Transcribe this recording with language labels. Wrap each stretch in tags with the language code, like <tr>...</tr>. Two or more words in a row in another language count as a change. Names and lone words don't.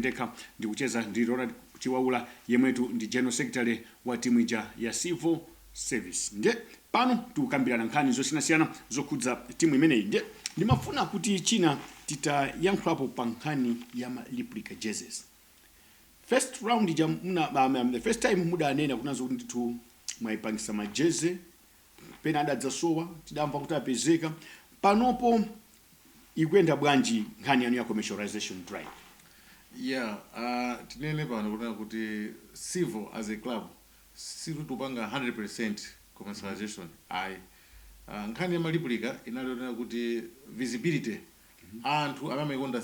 <ny>ndekha ndikucheza ndi Ronald Chiwaula yemwetu ndi</ny> <en>General Secretary</en> <ny>wa timu ija ya Civil Service ndiye pano tikukambirana nkhani zosiyanasiyana zokhudza timu imeneyi ndiye ndimafuna kuti china titayankhulapo pa nkhani ya</ny> <en>replica jerseys first round the first time</en> <ny>mudanena kunazo kuti ndithu mwayipangisa majeze pena adadzasowa tidamva kuti apezeka panopo ikwenda bwanji nkhani yanu ya</ny> <en>commercialization drive</en> <ny>tinene pano kunena kuti Civil</ny> <en>as a club</en> <ny>situtupanga 100% commercialization nkhani ya replica inalionera kuti visibility anthu amayikonda</ny>